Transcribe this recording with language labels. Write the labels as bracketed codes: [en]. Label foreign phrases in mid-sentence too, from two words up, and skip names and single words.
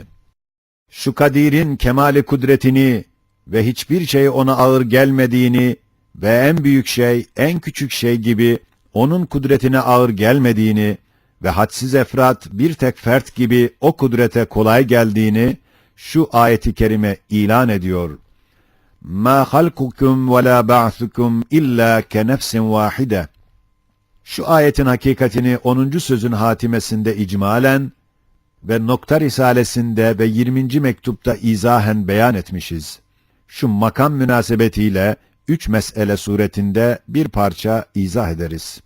[tr] Şu Kadir'in kemali kudretini ve hiçbir şey ona ağır gelmediğini ve en büyük şey, en küçük şey gibi onun kudretine ağır gelmediğini ve hadsiz efrat bir tek fert gibi o kudrete kolay geldiğini şu ayeti kerime ilan ediyor. [ar] مَا خَلْقُكُمْ وَلَا بَعْثُكُمْ اِلَّا كَنَفْسٍ وَاحِدَةٍ. [tr] Şu ayetin hakikatini 10. sözün hatimesinde icmalen ve nokta risalesinde ve 20. mektupta izahen beyan etmişiz. Şu makam münasebetiyle 3 mesele suretinde bir parça izah ederiz.